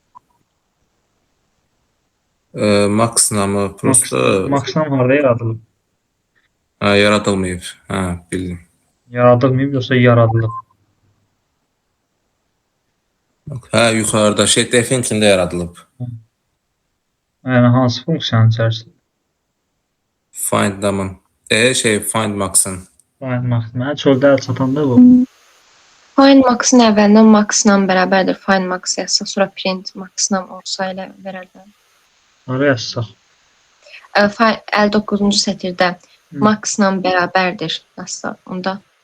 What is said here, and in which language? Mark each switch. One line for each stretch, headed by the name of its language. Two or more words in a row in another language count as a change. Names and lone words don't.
Azerbaijani: Maksimumı prosta Maksimum harda yaradılıb? yaradılmayıb. Bildim. Yaradılmayıb yoxsa yaradılıb? Yuxarıda defin içində yaradılıb. Yəni hansı funksiyanın içərisində?
English: Find num'ın. Find max'ın. Find max.
Azerbaijani: Mənə çöldə əl çatanda bu.
English: Find max'ın
Azerbaijani: əvvəlindən max'la bərabərdir.
English: Find max
Azerbaijani: yazsaq, sonra
English: print max'la
Azerbaijani: olsa elə verərlər. Hara yazsaq? 59-cu sətirdə max'la bərabərdir yazsaq. Onda